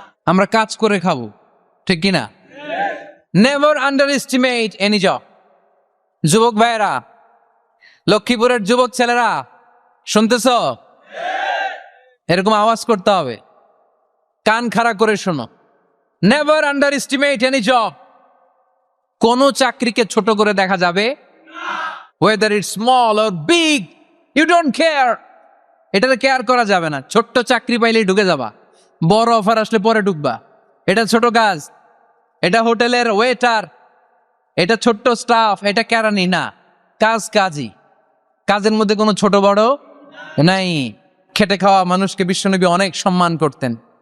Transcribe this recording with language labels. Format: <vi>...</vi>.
<bn>আমরা কাজ করে খাবো, ঠিক কিনা?</bn> <en>Never underestimate any job.</en> <bn>যুবক ভাইয়েরা, লক্ষ্মীপুরের যুবক ছেলেরা, শুনতেছ? এরকম আওয়াজ করতে হবে, কান খাড়া করে শোনো।</bn> <en>Never underestimate any job.</en> <bn>কোন চাকরিকে ছোট করে দেখা যাবে,</bn> <en>whether it's small or big, you don't care.</en> <bn>এটাতে কেয়ার করা যাবে না। ছোট্ট চাকরি পাইলেই ঢুকে যাবা, বড় অফার আসলে পরে ঢুকবা। এটা ছোট কাজ, এটা হোটেলের ওয়েটার, এটা ছোট্ট স্টাফ, এটা কেরানি না, কাজই। কাজের মধ্যে কোনো ছোট বড় নাই। খেটে খাওয়া মানুষকে বিশ্বনবী অনেক সম্মান করতেন।</bn>